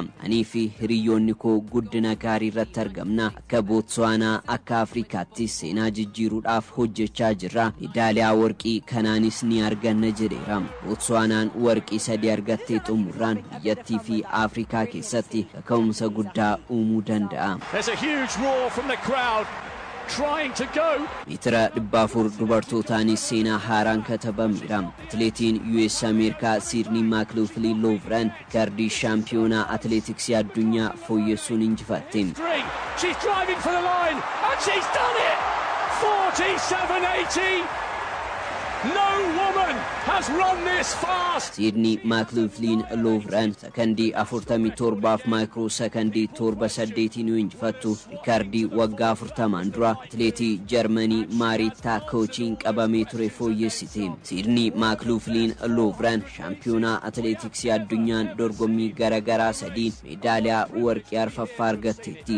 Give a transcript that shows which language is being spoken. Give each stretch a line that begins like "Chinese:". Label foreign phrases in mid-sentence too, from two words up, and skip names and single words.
Oromo: Anii fi hiriyoonni koo guddina gaarii irratti argamna. Akka Botswaanaa akka Afrikaatti seenaa jijjiiruudhaaf hojjechaa jirra. Meedaaliyaa warqii kanaanis ni arganna jedheera. Botswaanaan warqii 3 argattee xumuraan biyyattii fi Afrikaa keessatti kaka'umsa guddaa uumuu danda'a.
English: Trying to go.
Oromo: Meetira 400 dubartootaanis seenaa haaraan katabameera. Atileetiin US Ameerikaa Sydney McLaughlin Lovren riikoordii shaampiyoonaa atileetiksii addunyaa fooyyessuun injifatte.
English: She's driving for the line and she's done it. 47.80. No woman has run this fast.
Oromo: Sydney McLaughlin Lovren sekondii 47 fi maayikiroosekondii 7 injifattu riikoordii waggaa 40 dura atileetii Jarmanii Maaritaa Koochiin qabamee ture fooyyessite. Sydney McLaughlin Lovren shaampiyoonaa atileetiksii addunyaan dorgommii garaagaraa 3 meedaaliyaa warqee arfaffaa argatteetti.